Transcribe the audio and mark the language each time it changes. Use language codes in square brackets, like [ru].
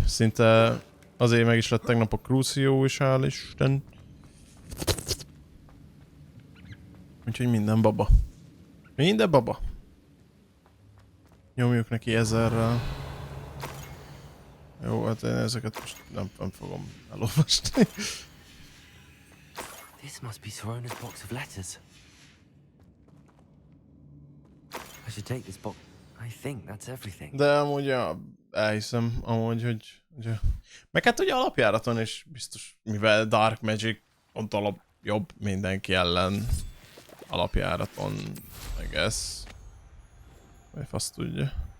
[hu] Szinte azért meg is lett tegnap a Crucio is, hál' Isten. Úgyhogy minden baba. Minden baba. Nyomjuk neki 1000-rel. Jó, hát én ezeket most nem fogom elolvasni. [en] This must be Sorona's box of letters. I should take this box. I think that's everything. [hu] De amúgy elhiszem, amúgy, hogy... Meg hát ugye alapjáraton is biztos, mivel Dark Magic pont jobb mindenki ellen alapjáraton, [en] I guess. [hu] Vagy azt tudja.